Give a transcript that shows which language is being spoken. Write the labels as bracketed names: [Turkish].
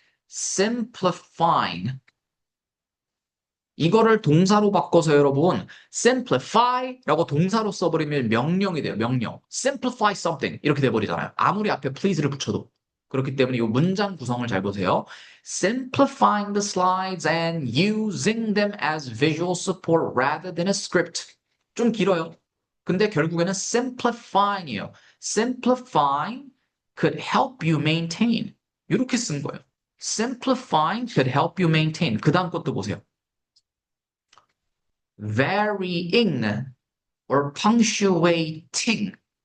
[English] simplifying. [Korean] 이거를 동사로 바꿔서 여러분, simplify라고 동사로 써버리면 명령이 돼요, 명령. [English] simplify something. [Korean] 이렇게 돼버리잖아요. 아무리 앞에 please를 붙여도. 그렇기 때문에 이 문장 구성을 잘 보세요. [English] simplifying the slides and using them as visual support rather than a script. [Korean] 좀 길어요. 근데 결국에는 simplifying이에요. [English] simplifying could help you maintain. [Korean] 이렇게 쓴 거예요. [English] simplifying could help you maintain. [Korean] 그 다음 것도 보세요. [English] varying or punctuating.